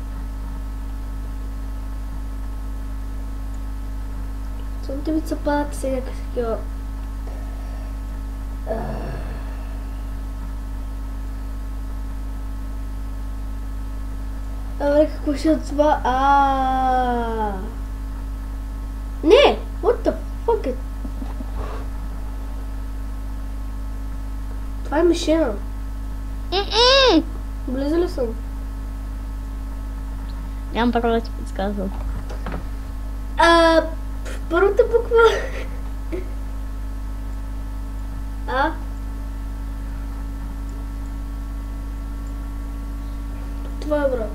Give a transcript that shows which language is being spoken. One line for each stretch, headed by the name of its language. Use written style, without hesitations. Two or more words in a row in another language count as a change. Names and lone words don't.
Bulgarian: Сонте ми цапат сега такива. Абе, какво ще е това? Не!
English: What the fuck
Bulgarian: е? Това е мишена. Близо ли съм? Нямам право да ти подсказвам. Първата буква. Това е, брат.